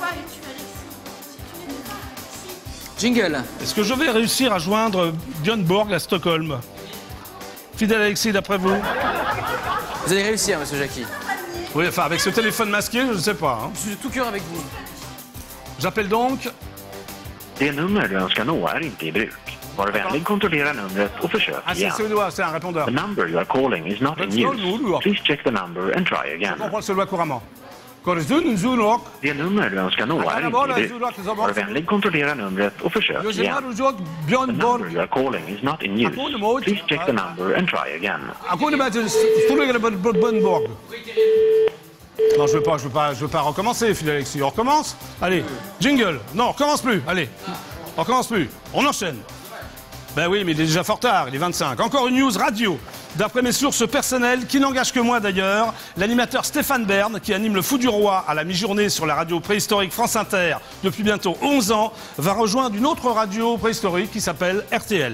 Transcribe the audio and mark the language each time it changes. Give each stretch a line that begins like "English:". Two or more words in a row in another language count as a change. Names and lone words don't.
French: Jingle. Est-ce que je vais réussir à joindre Björn Borg à Stockholm? Fidèle Alexis, d'après vous? Vous allez réussir, monsieur Jackie. Oui, enfin, avec ce téléphone masqué, je ne sais pas. Hein. Je suis de tout cœur avec vous. J'appelle donc...
Swedish: Det nummer du önskar nå är inte i bruk. Var vänlig kontrollera numret och försök
French: Ah, c'est
Swedish: igen.
French: suédois, c'est un répondeur.
English: The number you are calling is not in use. Please check the number and try
French: Je
English: again.
French: comprends le suédois couramment. Korrezun, Zunok.
Swedish: Det nummer du önskar nå är inte i bruk. Var vänlig kontrollera numret och försök
French: Je
Swedish: igen. Zunok,
English: The Björn number Borg. you are calling is not in use. Please check the number and try again.
French: À quoi de mettre Björn Borg? Non, je veux pas recommencer, fidèle Alexis. On recommence? Allez, jingle. Non, on recommence plus. Allez, on recommence plus. On enchaîne. Ben oui, mais il est déjà fort tard, il est 25. Encore une news radio. D'après mes sources personnelles, qui n'engagent que moi d'ailleurs, l'animateur Stéphane Bern, qui anime le Fou du Roi à la mi-journée sur la radio préhistorique France Inter depuis bientôt 11 ans, va rejoindre une autre radio préhistorique qui s'appelle RTL.